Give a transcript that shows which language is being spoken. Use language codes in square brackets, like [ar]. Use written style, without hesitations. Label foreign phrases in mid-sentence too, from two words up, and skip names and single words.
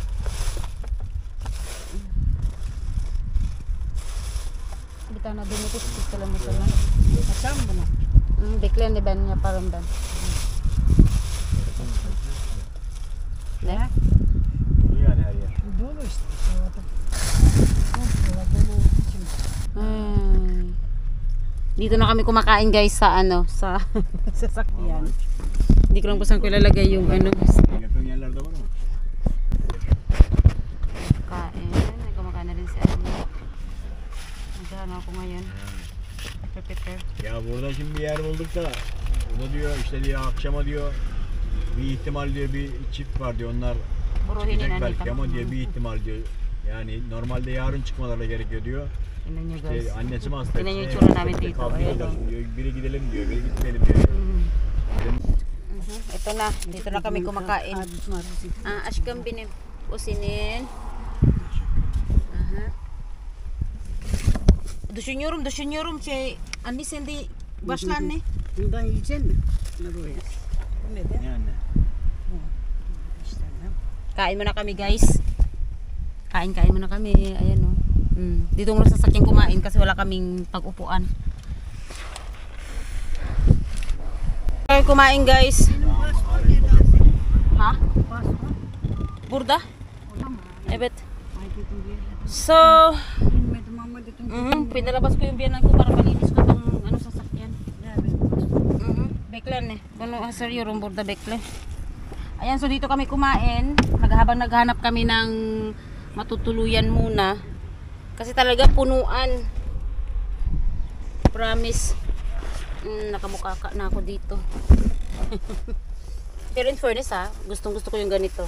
[tr] Bir tane dumutus tutalım o zaman. Açar mı bunu? Bekleyin de ben yaparım ben. Ne? Dolu yani her yer. Dolu işte. Orada. Komple dolu olduğu için. [tl] Dito na kami kumakain guys sa sa sasakyan. Hindi ko lang po saan ko ilalagay yung [tr] Yakın yerlerde var mı? [tl] kain. Kumakain na rin si Naghahanap ako ngayon. Prepare. [tr] Ya burada şimdi bir yer bulduk da bunu diyor işte diyor akşama diyor bir ihtimal diyor bir çift var diyor onlar [tl] Buruhin [tr] çıkacak [tl] na [tr] belki ama diyor bir ihtimal diyor. Yani normalde yarın çıkmaları gerekiyor diyor. [tl] Tingnan nyo guys. [tr] İşte annesi mi hasta? [tl] Tingnan nyo yung [tr] işte, [tl] itsura namin [tr] işte [tl] dito. [tr] kavga [tl] Ayan, [tr] ediyorlar [tl] oh. [tr] diyor. Biri gidelim diyor, biri gitmeyelim diyor. [tl] Ito na. Dito na kami kumakain. [tr] Aşkım benim. O senin. Aha. Düşünüyorum anne sen de başla anne. Bundan yiyecek mi? Ne böyle? Bu ne de? Yani. İşte ne? [tl] Kain muna kami guys. Kain muna kami. Ayan o. Dito muna sa sasakyan kumain kasi wala kaming pag-upuan. Kain kumain guys. [tr] Ha? Burada? Evet. Ay dedim bir yere. [tl] So, [tr] Bilmedim ama dedim. [tl] pinalabas ko yung biyanan ko para malinis ko tong sasakyan. [tr] Evet. Bekle ne. Bunu sir yung burada bekle. [tl] Ayan, so dito kami kumain. Habang naghanap kami ng matutuluyan muna. Kasi talaga punuan. Promise. Nakamukha ka na ako dito. Pero [en] in fairness [tl] gustong gusto ko yung ganito.